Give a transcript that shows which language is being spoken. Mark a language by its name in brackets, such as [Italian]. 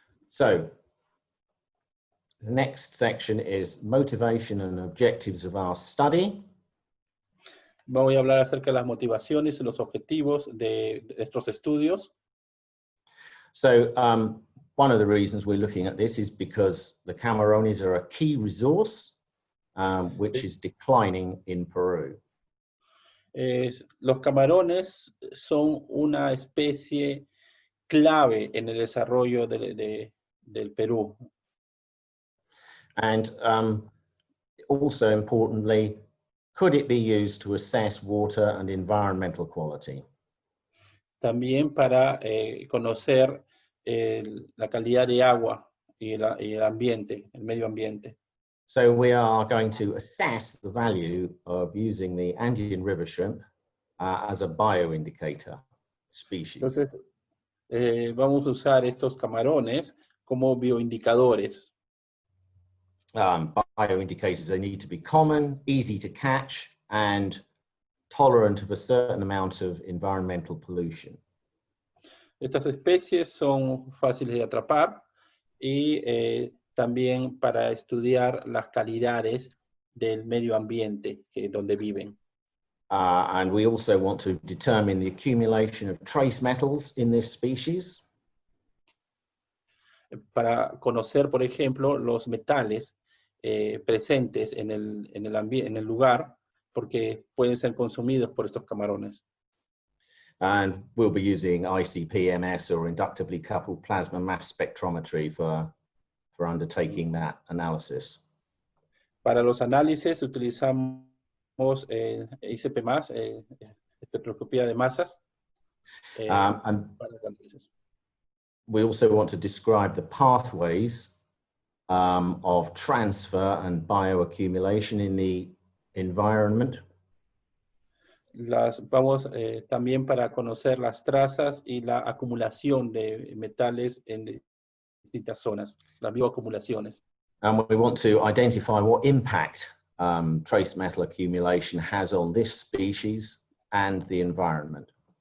[English] So, the next section is motivation and objectives of our study. [Spanish] Voy a hablar acerca de las motivaciones y los objetivos de estos estudios. [English] So, one of the reasons we're looking at this is because the [Spanish] camarones [English] are a key resource, which is declining in Peru. [Spanish] Los camarones son una especie clave en el desarrollo del Perú. [English] And also importantly, could it be used to assess water and environmental quality? [Spanish] También para conocer la calidad de agua y el ambiente, el medio ambiente. [English] So we are going to assess the value of using the Andean river shrimp as a bioindicator species. [Spanish] Entonces, vamos a usar estos camarones como bioindicadores. [English] Bioindicators, they need to be common, easy to catch, and tolerant of a certain amount of environmental pollution. [Spanish] Estas especies son fáciles de atrapar y también para estudiar las calidades del medio ambiente donde viven. [English] And we also want to determine the accumulation of trace metals in this species. [Spanish] Para conocer, por ejemplo, los metales presentes en el lugar, porque pueden ser consumidos por estos camarones. [English] And we'll be using ICP-MS or inductively coupled plasma mass spectrometry for undertaking that analysis. [Spanish] Para los análisis utilizamos ICP+, espectroscopía de masas. [English] And we also want to describe the pathways of transfer and bioaccumulation in the environment. [Spanish] vamos también para conocer las trazas y la acumulación de metales en distintas zonas, las bioacumulaciones. [English] And we want to identify what impact trace metal accumulation has on this species and the environment.